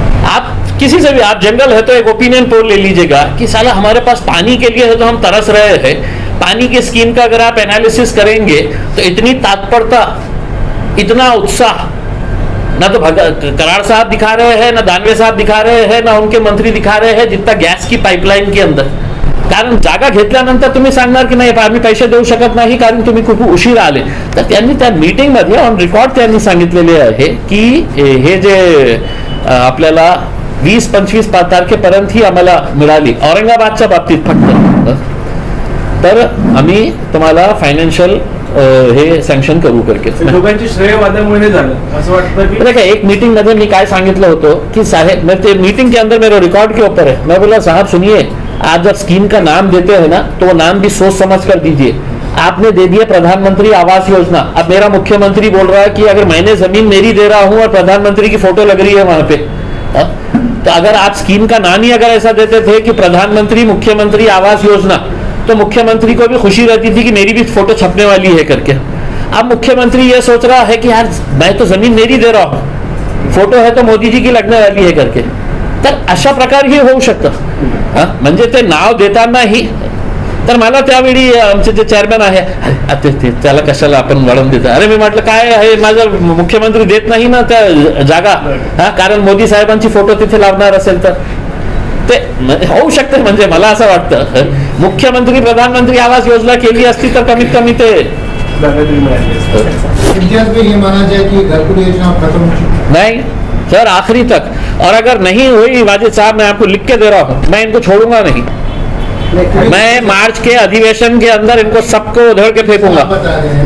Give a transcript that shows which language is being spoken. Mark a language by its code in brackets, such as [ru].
[hi] आप किसी से भी, आप जनरल है तो एक ओपिनियन पोल ले लीजिएगा कि साला हमारे पास पानी के लिए है तो हम तरस रहे हैं। पानी की स्कीम का अगर आप एनालिसिस करेंगे तो इतनी तत्परता, इतना उत्साह ना तो कराड़ साहब दिखा रहे हैं, ना दानवे साहब दिखा रहे हैं, ना उनके मंत्री दिखा रहे हैं जितना गॅस की पाइपलाइन के अंदर। [mr] कारण जागा घेतल्यानंतर तुम्ही सांगणार की नाही आम्ही पैसे देऊ शकत नाही कारण तुम्ही खूप उशीर आले। तर त्यांनी त्या मीटिंग मध्ये ऑन रेकॉर्ड त्यांनी सांगितलेले आहे की हे जे आपल्याला 20-25 तारखेपर्यंत ही आम्हाला मिळाली औरंगाबादच्या बाबतीत फक्त, तर आम्ही तुम्हाला फायनान्शियल हे सँक्शन करू करके। दोघांची श्रेयवादामुळे हे झालं असं वाटतं की [hi] देखा एक मीटिंग [mr] मध्ये [hi] मैं [mr] काय सांगितलं होतं [hi] कि साहेब, मैं मीटिंग के अंदर मेरे रिकॉर्ड के ऊपर है, मैं बोला साहब सुनिए, आप जब स्कीम का नाम देते हैं ना तो वो नाम भी सोच समझ कर दीजिए। आपने दे दिया प्रधानमंत्री आवास योजना, अब मेरा मुख्यमंत्री बोल रहा है कि अगर मैंने जमीन मेरी दे रहा हूं और प्रधानमंत्री की फोटो लग रही है वहां पे, तो अगर आप स्कीम का नाम ही अगर ऐसा देते थे कि प्रधानमंत्री मुख्यमंत्री आवास योजना, तो मुख्यमंत्री को भी खुशी रहती थी कि मेरी भी फोटो छपने वाली है करके। अब मुख्यमंत्री ये सोच रहा है कि यार मैं तो जमीन मेरी दे रहा हूं, फोटो है तो मोदी जी की लगने वाली है करके। [mr] तर अशा प्रकार हे होऊ शकतं। म्हणजे ते नाव देतानाही तर मला त्यावेळी आमचे जे चेअरमॅन आहे त्याला कशाला आपण वळण देतो. अरे मी म्हटलं काय आहे, माझा मुख्यमंत्री देत नाही ना त्या जागा, कारण मोदी साहेबांची फोटो तिथे लावणार असेल तर ते होऊ शकते. म्हणजे मला असं वाटतं मुख्यमंत्री प्रधानमंत्री आवास योजना केली असती तर कमीत कमी ते [hi] इतिहास में ये माना जाए कि घरकुल योजना खत्म हो चुकी नहीं सर, आखिरी तक. और अगर नहीं हुई वाजिद साहब, मैं आपको लिख के दे रहा हूँ, मैं इनको छोड़ूंगा नहीं. मैं मार्च के अधिवेशन के अंदर इनको सबको उधड़ के फेंकूंगा. आप बता रहे हैं